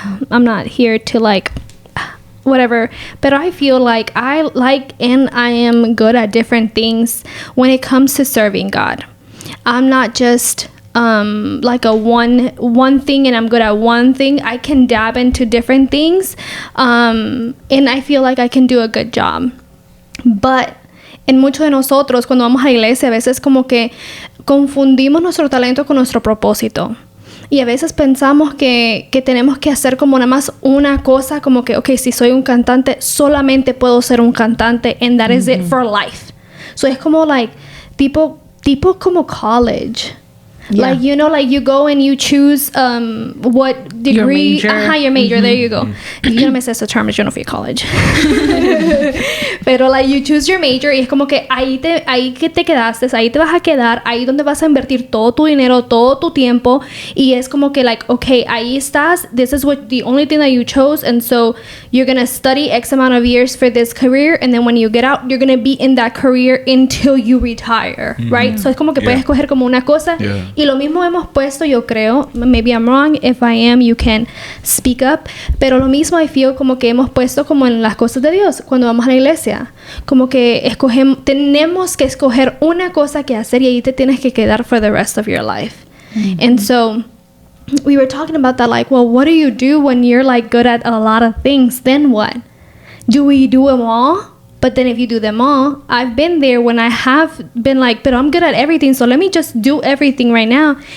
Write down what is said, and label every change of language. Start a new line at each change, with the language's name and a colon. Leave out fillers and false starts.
English: I'm not here to whatever, but I feel like I am good at different things when it comes to serving God. I'm not just like a one thing and I'm good at one thing. I can dab into different things, and I feel like I can do a good job.
Spanish: But en muchos de nosotros cuando vamos a la iglesia a veces como que confundimos nuestro talento con nuestro propósito. Y a veces pensamos que tenemos que hacer como nada más una cosa, como que, okay, si soy un cantante, solamente puedo ser un cantante,
English: and that is it for life.
Spanish: So es como tipo como college.
English: Yeah. You go and you choose what degree. Your major. There you go.
Spanish: Yo no me sé ese term, yo no fui a college.
English: Pero you choose your major
Spanish: y es como que ahí que te quedaste, ahí te vas a quedar, ahí donde vas a invertir todo tu dinero, todo tu tiempo, y es como que okay, ahí estás,
English: this is the only thing that you chose, and so you're gonna study X amount of years for this career, and then when you get out, you're gonna be in that career until you retire, right?
Spanish: So es como que puedes escoger como una cosa. Y lo mismo hemos puesto, yo creo,
English: maybe I'm wrong, if I am, you can speak up,
Spanish: pero lo mismo
English: I feel
Spanish: como que hemos puesto como en las cosas de Dios, cuando vamos a la iglesia, como que tenemos que escoger una cosa que hacer y ahí te tienes que quedar
English: for the rest of your life. And so, we were talking about that, well, what do you do when you're good at a lot of things? Then what? Do we do them all? But then if you do them all, I've been there when I have been but I'm good at everything, so let me just do everything right now.